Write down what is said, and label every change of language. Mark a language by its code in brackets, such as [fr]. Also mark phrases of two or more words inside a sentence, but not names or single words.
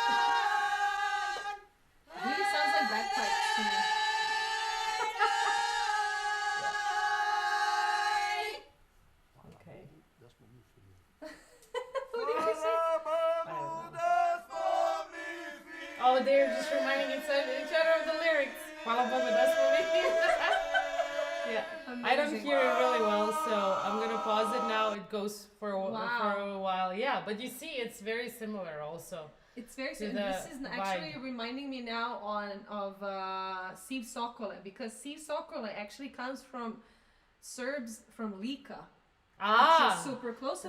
[en] It really sounds like bagpipes to me. Okay. What did you say? Oh, they're just reminding each other of the [hr] Hvala Bogu da smo mi. [en] Yeah. Amazing. I don't hear it really well, so I'm gonna pause it now. It goes for a while. Yeah, but you see, it's very similar also. It's very to similar. This is actually vibe. reminding me now of Siv Sokole, because Siv Sokole actually comes from Serbs from Lika, which is super close to